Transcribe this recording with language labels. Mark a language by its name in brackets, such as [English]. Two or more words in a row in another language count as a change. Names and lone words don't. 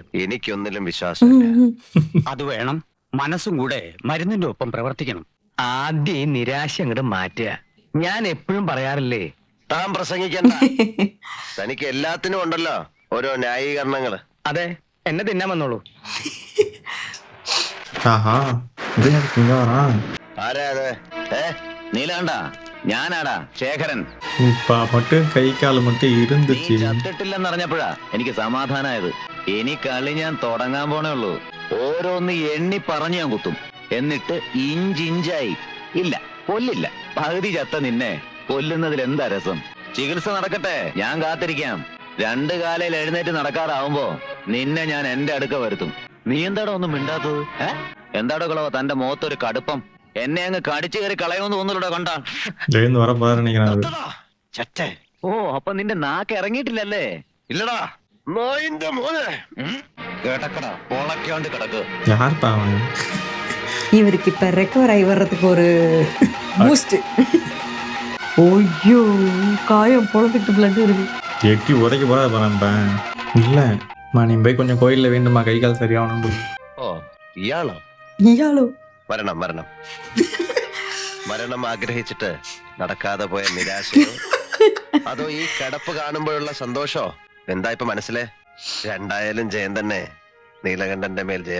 [Malayalam] എനിക്കൊന്നിലും വിശ്വാസമില്ല. അത് വേണം. മനസ്സും കൂടെ മരുന്നിന്റെ ഒപ്പം പ്രവർത്തിക്കണം. ആദ്യം ഈ നിരാശ അങ്ങോട്ട് മാറ്റുക. ഞാൻ എപ്പോഴും പറയാറില്ലേ, താൻ പ്രസംഗിക്കണ്ട. തനിക്ക് എല്ലാത്തിനും ഉണ്ടല്ലോ ഓരോ ന്യായീകരണങ്ങള്. അതെ, എന്നെ തിന്നാൻ വന്നോളൂ. [Tamil] ஆஹா இது எனக்கு இங்க வரான். [Malayalam] ആരാ അത്? നീലാണ്ട, ഞാനാടാ ശേഖരൻ. [Tamil] இப்ப மட்டும் கை கால் மட்டும் [Malayalam] നീ [Tamil] இருந்துச்சு. [Malayalam] ചത്തിട്ടില്ലെന്നറിഞ്ഞപ്പോഴാ എനിക്ക് സമാധാനായത്. ഇനി കളി ഞാൻ തുടങ്ങാൻ പോണേ ഉള്ളൂ. ഓരോന്ന് എണ്ണി പറഞ്ഞു ഞാൻ കുത്തും. എന്നിട്ട് ഇഞ്ചിഞ്ചായി. ഇല്ല, കൊല്ലില്ല. പകുതി ചത്ത നിന്നെ കൊല്ലുന്നതിൽ എന്താ രസം? ചികിത്സ നടക്കട്ടെ, ഞാൻ കാത്തിരിക്കാം. 2 കാലയിൽ എഴുന്നേറ്റ് നടക്കാറാവുമ്പോ നിന്നെ ഞാൻ എന്റെ അടുക്ക വരുത്തും. നീ എന്താടോ ഒന്നും മിണ്ടാത്തത്? എന്താടോ കളവോ തന്റെ മുഖത്തൊരു കടുപ്പം? എന്നെ അങ്ങ് കടിച്ചു കയറി കളയുമെന്ന് തോന്നുന്നുണ്ടോ? കണ്ടാ [Tamil] எழுந்து வர போறாரு நினைக்கிறேன். [Malayalam] ചറ്റേ. ഓ, അപ്പൊ നിന്റെ നാക്ക് ഇറങ്ങിയിട്ടില്ലല്ലേ? ഇല്ലടാ, നോയിന്റെ മോനെ. കേട്ടക്കടാ, പൊളക്കാണ്ട് കിടക്ക്. [Tamil] யார் பாவன்? இவருக்கு இப்ப ரெக்கவர் ஆகி வர்றதுக்கு ஒரு பூஸ்ட். ஐயோ, காயம் பொழந்துட்டு பிளட் இருக்கு. எட்டி உதைக்க போறாது பாருப்பேன். இல்ல நீ போய் கொஞ்சம் கோயில்ல வேண்டுமா, கை கால் சரியாகணும். [Malayalam] ഓ, ഇയാളോ? ഇയാളോ? മരണം മരണം മരണം ആഗ്രഹിച്ചിട്ട് നടക്കാതെ പോയ നിരാശയോ, അതോ ഈ കിടപ്പ് കാണുമ്പോഴുള്ള സന്തോഷോ? എന്താ ഇപ്പൊ മനസ്സിലെ? രണ്ടായാലും ജയം തന്നെ. നീലകണ്ഠന്റെ മേൽ ജയം.